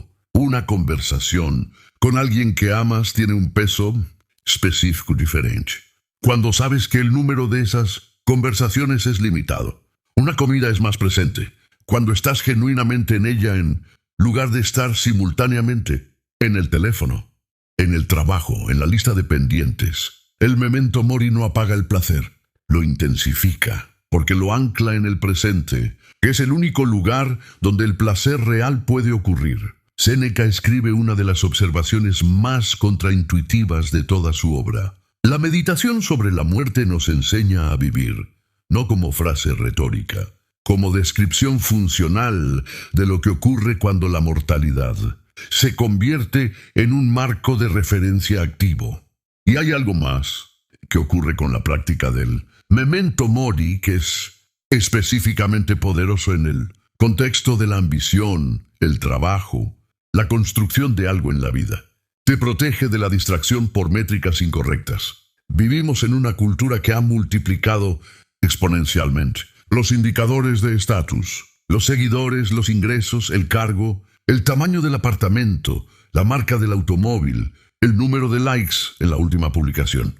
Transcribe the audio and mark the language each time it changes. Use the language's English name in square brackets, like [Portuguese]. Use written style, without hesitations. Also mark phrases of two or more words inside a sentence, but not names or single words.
[Spanish] Una conversación con alguien que amas tiene un peso específico diferente cuando sabes que el número de esas conversaciones es limitado. Una comida es más presente cuando estás genuinamente en ella en lugar de estar simultáneamente en el teléfono, en el trabajo, en la lista de pendientes. El [Latin] memento mori [Spanish] no apaga el placer, lo intensifica, porque lo ancla en el presente, que es el único lugar donde el placer real puede ocurrir. Séneca escribe una de las observaciones más contraintuitivas de toda su obra. La meditación sobre la muerte nos enseña a vivir, no como frase retórica, como descripción funcional de lo que ocurre cuando la mortalidad se convierte en un marco de referencia activo. Y hay algo más que ocurre con la práctica del [Latin] memento mori [Spanish] que es específicamente poderoso en el contexto de la ambición, el trabajo, la construcción de algo en la vida. Te protege de la distracción por métricas incorrectas. Vivimos en una cultura que ha multiplicado exponencialmente los indicadores de estatus, los seguidores, los ingresos, el cargo, el tamaño del apartamento, la marca del automóvil, el número de likes en la última publicación.